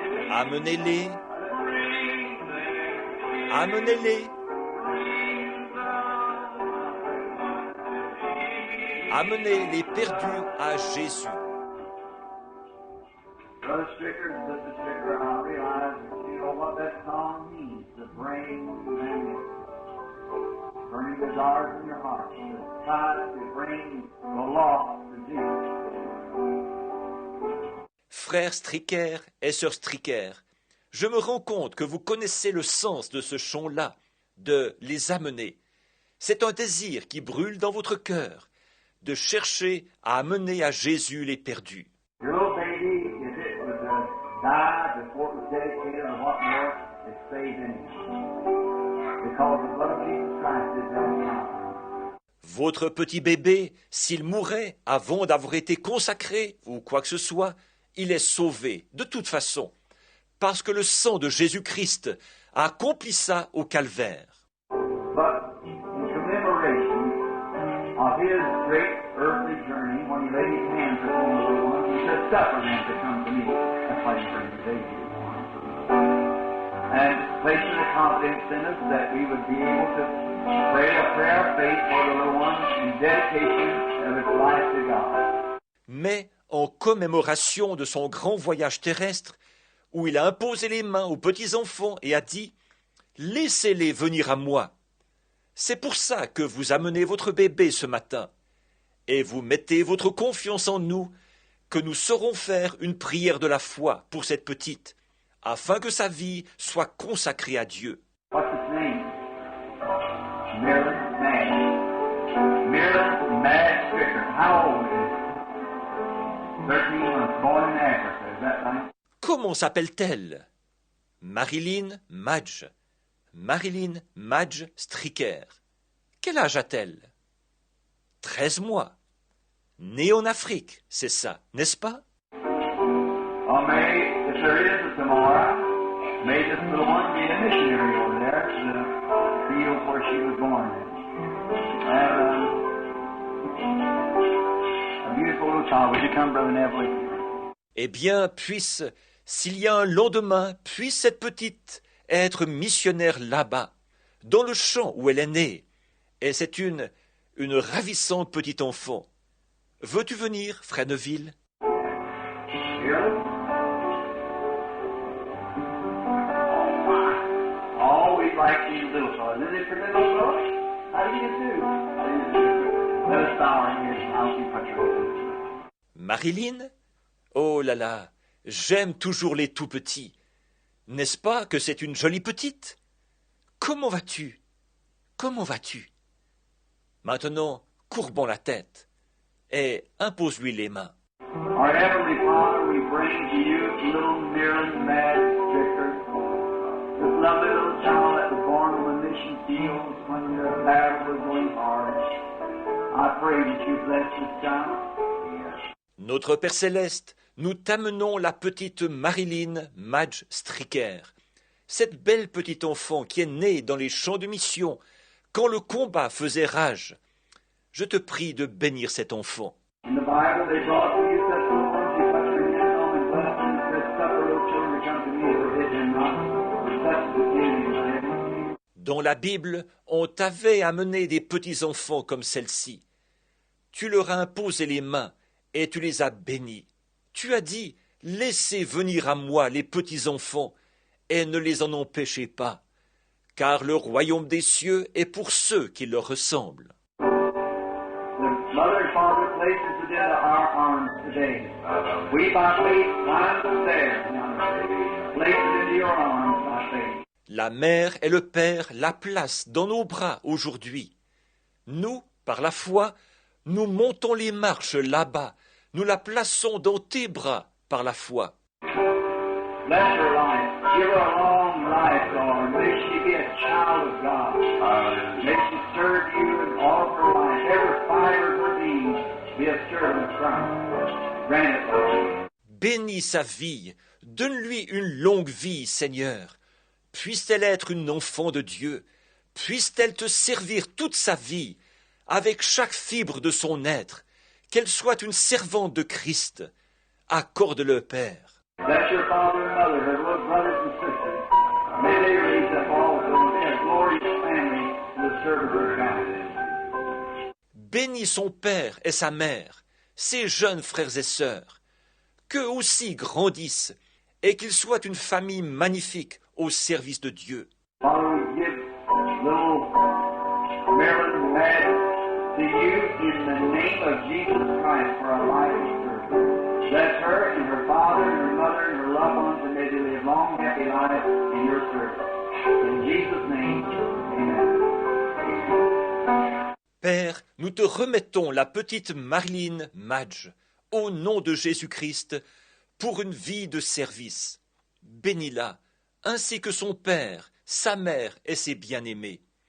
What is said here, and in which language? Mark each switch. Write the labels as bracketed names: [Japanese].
[French] Amenez-les. Amenez-les. Amenez les perdus à Jésus. [English] Brother Stricker and Sister Stricker, I realize that you know what that song means, to bring them in. Burning desires in your heart, to try to bring the lost to Jesus. [French] Frère Stricker et sœur Stricker, je me rends compte que vous connaissez le sens de ce chant-là, de les amener. C'est un désir qui brûle dans votre cœur, de chercher à amener à Jésus les perdus. [English] Your little baby, if it was died before it was dedicated or what more, it's saved anyhow. Because the blood of Jesus Christ is that power. [French] Votre petit bébé, s'il mourait avant d'avoir été consacré ou quoi que ce soit, il est sauvé de toute façon, parce que le sang de Jésus-Christ a accompli ça au calvaire. [English] But in commemoration of his great earthly journey, when he laid his hands upon the little ones, he said, "Suffer them to come to me." That's why he brings the baby. And placing the confidence in us that we would be able to pray a prayer of faith for the little ones in dedication of its life to God. [French] Mais en commémoration de son grand voyage terrestre, où il a imposé les mains aux petits-enfants et a dit « Laissez-les venir à moi ». C'est pour ça que vous amenez votre bébé ce matin, et vous mettez votre confiance en nous, que nous saurons faire une prière de la foi pour cette petite, afin que sa vie soit consacrée à Dieu. [English] What's his name? Marilyn Madge. Marilyn Madge Stricker. How old is he? 13 months, born in Africa, is that right? [French] Comment s'appelle-t-elle? Marilyn Madge. Marilyn Madge Stricker. Quel âge a-t-elle? 13 mois. Née en Afrique, c'est ça, n'est-ce pas? [English] Or may, if there is a tomorrow, may this little one be a missionary over there to the field where she was born. And a beautiful little child. Would you come, Brother Neville? [French] Eh bien, puisse, s'il y a un lendemain, puisse cette petite être missionnaire là-bas, dans le champ où elle est née. Et c'est une ravissante petite enfant. Veux-tu venir, Frère Neville? [English] Really? Always like these little fellas. Isn't it for little fellas? How do you do? How do you do? Let us bow our heads and I'll keep touching. Marilyn? [French] Oh là là, j'aime toujours les tout petits. N'est-ce pas que c'est une jolie petite? Comment vas-tu? Comment vas-tu? Maintenant, courbons la tête et impose-lui les mains. [English] Our Heavenly Father, we bring to you little Marilyn Madge Stricker, this lovely little child that was born on the mission fields when the battle was going hard. I pray that you bless this child. [French] Notre Père Céleste, nous t'amenons la petite Marilyn Madge Stricker, cette belle petite enfant qui est née dans les champs de mission, quand le combat faisait rage. Je te prie de bénir cet enfant. [English] In the Bible, they brought to you such little ones you touch your hands on and bless them and said, suffer little children to come to me, forbid them not, for such is the kingdom of heaven. [French] Dans la Bible, on t'avait amené des petits-enfants comme celle-ci. Tu leur as imposé les mains et tu les as bénis. Tu as dit, laissez venir à moi les petits-enfants et ne les en empêchez pas, car le royaume des cieux est pour ceux qui leur ressemblent. [English] The mother and father places it into our arms today. We by faith climb the stairs now. Place it into your arms by faith. [French] La mère et le père la placent dans nos bras aujourd'hui. Nous, par la foi, nous montons les marches là-bas. Nous la plaçons dans tes bras par la foi. [English] Bless her life. Give her a long life, Lord. May she be a child of God. May she serve you in all of her life. Every fiber of her being be a servant of Christ. Grant it, Lord. [French] Bénis sa vie. Donne-lui une longue vie, Seigneur. Puisse-t-elle être une enfant de Dieu. Puisse-t-elle te servir toute sa vie, avec chaque fibre de son être. Qu'elle soit une servante de Christ. Accorde-le, Père. [English] Bless your father and mother, her little brothers and sisters. May they raise up also a glorious family to the service of God. [French] Bénis son père et sa mère, ses jeunes frères et sœurs. Qu'eux aussi grandissent et qu'ils soient une famille magnifique au service de Dieu. [English] Father, we give little Marilyn Madge to you in the name of Jesus Christ for our life and service. Bless her and her father and her mother and her loved ones, and may they live long, happy lives in your service. In Jesus' name, amen. [French] Père, nous te remettons la petite Marilyn Madge, au nom de Jésus-Christ, pour une vie de service. Bénis-la, ainsi que son père, sa mère et ses bien-aimés.